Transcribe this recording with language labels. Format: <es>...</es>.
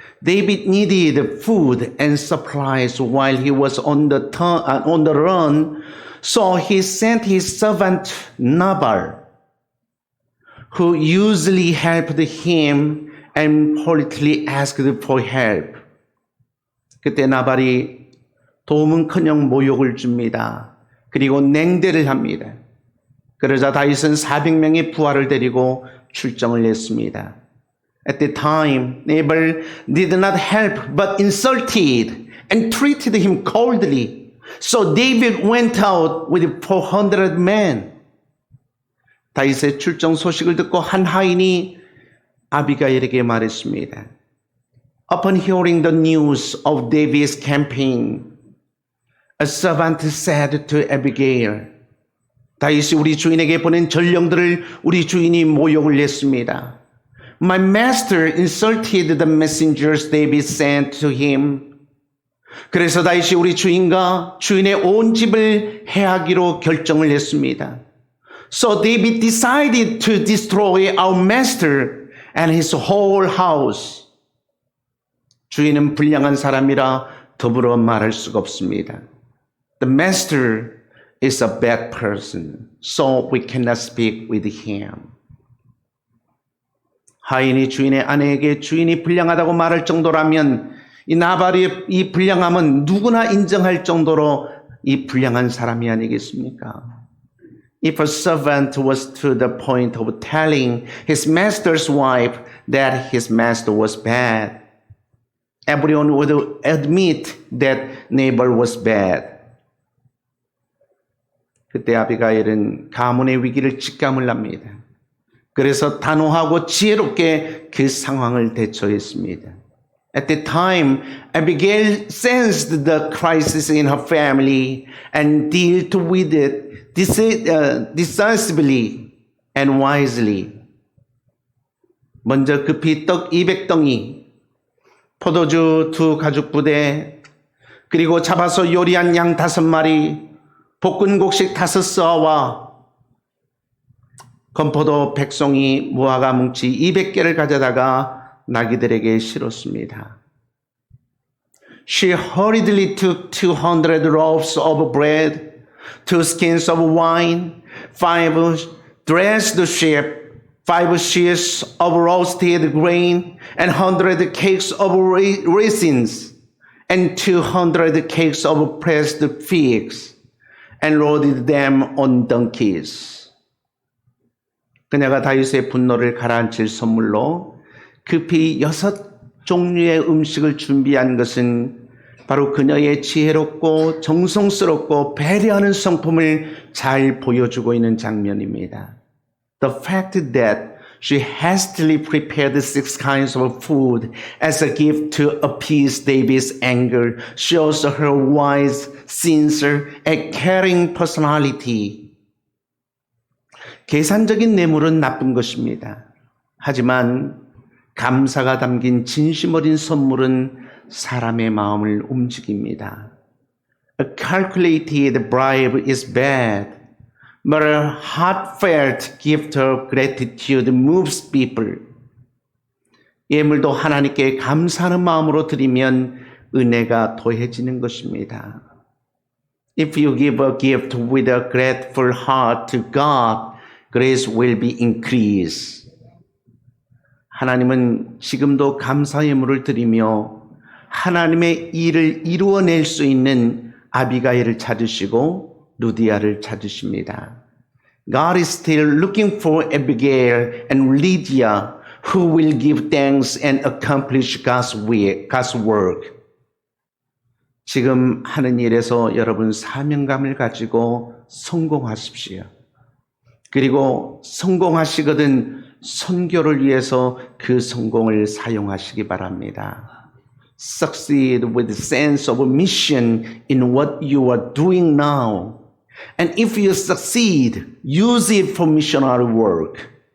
<en>David needed food and supplies while he was on the run, so he sent his servant Nabal, who usually helped him and politely asked for help.</en> <ko>그때 나발이 도움은커녕 모욕을 줍니다. 그리고 냉대를 합니다. 그러자 다윗은 400명의 부하를 데리고 출정을 했습니다.</ko> <en>At the time, Nabal did not help but insulted and treated him coldly. So David went out with 400 men.</en> <ko>다윗의 출정 소식을 듣고 한 하인이 아비가일에게 말했습니다.</ko> <en>Upon hearing the news of David's campaign, a servant said to Abigail,</en> <ko>다윗이 우리 주인에게 보낸 전령들을 우리 주인이 모욕을 했습니다.</ko> <en>My master insulted the messengers David sent to him.</en> <ko>그래서 다윗이 우리 주인과 주인의 온 집을 해하기로 결정을 했습니다.</ko> <en>So David decided to destroy our master and his whole house.</en> <ko>주인은 불량한 사람이라 더불어 말할 수가 없습니다.</ko> <en>The master is a bad person, so we cannot speak with him.</en> <ko>하인이 주인의 아내에게 주인이 불량하다고 말할 정도라면 이 나발의 이 불량함은 누구나 인정할 정도로 이 불량한 사람이 아니겠습니까?</ko> <en>If a servant was to the point of telling his master's wife that his master was bad, everyone would admit that Nabal was bad.</en> <ko>그때 아비가일은 가문의 위기를 직감을 합니다. 그래서 단호하고 지혜롭게 그 상황을 대처했습니다.</ko> <en>At the time, Abigail sensed the crisis in her family and dealt with it decisively and wisely.</en> <ko>먼저 급히 떡 200덩이, 포도주 2 가죽 부대, 그리고 잡아서 요리한 양 5마리, 볶은 곡식 5서와 건포도 100송이, 무화과 뭉치 200개를 가져다가 나귀들에게 실었습니다.</ko> <en>She hurriedly took 200 loaves of bread, 2 skins of wine, 5 dressed sheep, 5 shears of roasted grain, and 100 cakes of raisins, and 200 cakes of pressed figs, and loaded them on donkeys.</en> <ko>그녀가 다윗의 분노를 가라앉힐 선물로 급히 6종류의 음식을 준비한 것은 바로 그녀의 지혜롭고 정성스럽고 배려하는 성품을 잘 보여주고 있는 장면입니다.</ko> <en>The fact that she hastily prepared 6 kinds of food as a gift to appease David's anger shows her wise, sincere, and caring personality.</en> <ko>계산적인 뇌물은 나쁜 것입니다. 하지만 감사가 담긴 진심 어린 선물은 사람의 마음을 움직입니다.</ko> <en>A calculated bribe is bad, but a heartfelt gift of gratitude moves people.</en> <ko>예물도 하나님께 감사하는 마음으로 드리면 은혜가 더해지는 것입니다.</ko> <en>If you give a gift with a grateful heart to God, grace will be increased.</en> <ko>하나님은 지금도 감사 예물을 드리며 하나님의 일을 이루어낼 수 있는 아비가일을 찾으시고 루디아를 찾으십니다.</ko> <en>God is still looking for Abigail and Lydia who will give thanks and accomplish God's work.</en> <ko>지금 하는 일에서 여러분 사명감을 가지고 성공하십시오. 그리고 성공하시거든 선교를 위해서 그 성공을 사용하시기 바랍니다.</ko> <en>Succeed with a sense of mission in what you are doing now. And if you succeed, use it for missionary work.</en>